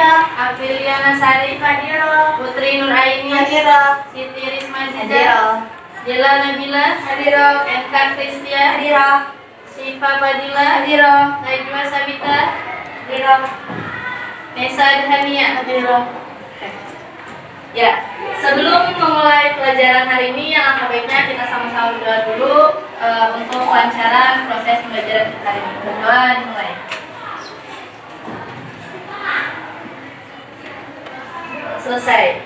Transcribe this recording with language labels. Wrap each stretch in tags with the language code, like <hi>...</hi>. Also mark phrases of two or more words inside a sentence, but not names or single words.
<id>Apriliana Sari. Hadiroh. Putri Nur Aini. Hadiroh. Siti Risma Ziza. Hadiroh. Jela Nabila. Hadiroh. NK Kristia. Hadiroh. Siva Badila. Hadiroh. Najwa Sabita. Hadiroh. Nesa Adhania. Hadiroh. Ya, sebelum memulai pelajaran hari ini, yang angka baiknya kita sama-sama berdoa dulu untuk kelancaran proses pembelajaran kita hari ini. Berdoa dimulai. Selesai.</id>